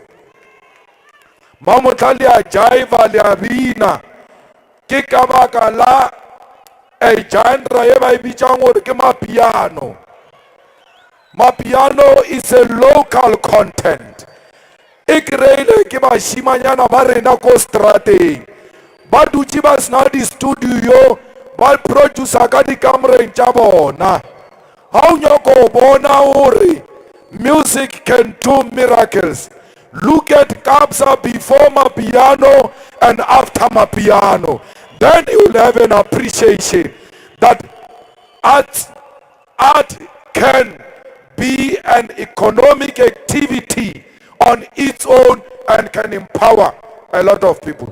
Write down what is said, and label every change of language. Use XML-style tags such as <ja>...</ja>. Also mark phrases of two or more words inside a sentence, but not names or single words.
<nso>Mamotali a jaiva le abina, ke ka baka la a genre e ba e bitsang gore ke mapiano.</nso> <en>Mapiano is a local content.</en> <nso>E kreile ke bashimanyana ba rena ko strateng. Ba dutse ba sena di studio, ba producer ka di kamereng tša bona. Ha o nyaka bona gore</nso> <en>music can do miracles, look at Kabza before Mapiano and after Mapiano. Then you will have an appreciation that art can be an economic activity on its own and can empower a lot of people.</en>